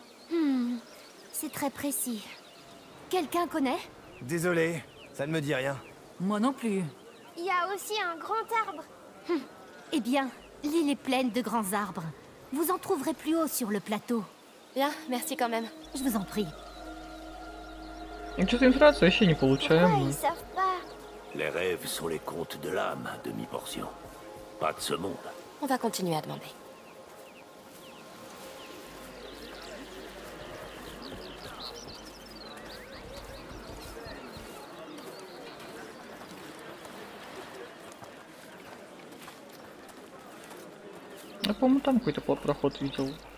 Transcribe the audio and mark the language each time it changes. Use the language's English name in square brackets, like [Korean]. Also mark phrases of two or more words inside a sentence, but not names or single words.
[French] C'est très précis. Quelqu'un connaît? Désolé, ça ne me dit rien. Moi non plus. Il y a aussi un grand arbre. Eh bien, l'île est pleine de grands arbres. Vous en trouverez plus haut sur le plateau. Bien, merci quand même. Je vous en prie. [Russian] Что-то информацию вообще не [French] Pourquoi [Russian] получаем. [French] ils savent pas? Les rêves sont les contes de l'âme, demi-portion. Pas de ce monde. On va continuer à demander. [Russian] Я, по-моему, там какой-то проход видел.